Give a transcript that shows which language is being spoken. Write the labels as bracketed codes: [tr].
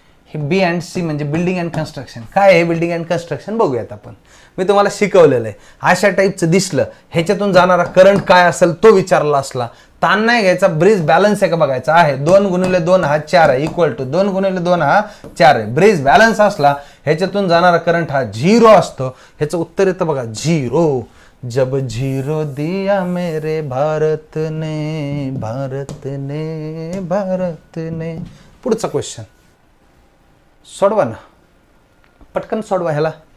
[mr] हे बी and C म्हणजे building and construction. काय आहे बिल्डिंग अँड कन्स्ट्रक्शन बघूयात आपण. मी तुम्हाला शिकवलेलं आहे. अशा टाईपचं दिसलं, ह्याच्यातून जाणारा करंट काय असेल तो विचारला असला, ताण नाही घ्यायचा. ब्रिज बॅलन्स आहे का बघायचा आहे. 2 गुणिले 2 हा 4 आहे, इक्वल टू 2 गुणिले 2 हा 4 आहे. ब्रिज बॅलन्स असला, ह्याच्यातून जाणारा करंट हा 0 असतो. ह्याचं उत्तर येतं बघा 0. [hi] जब 0 दिया मेरे भारत ने, भारत ने, भारत ने. [mr] पुढचा क्वेश्चन सोडवा ना, पटकन सोडवा ह्याला.